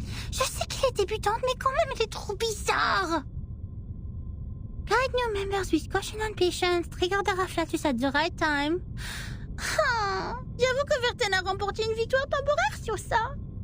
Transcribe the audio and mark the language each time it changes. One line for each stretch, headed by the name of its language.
French: Je sais qu'elle est débutante, mais quand même elle est trop bizarre.
English: Guide new members with caution and patience. Trigger the Rafflatus at the right time.
French: J'avoue que Verten a remporté une victoire temporaire sur ça.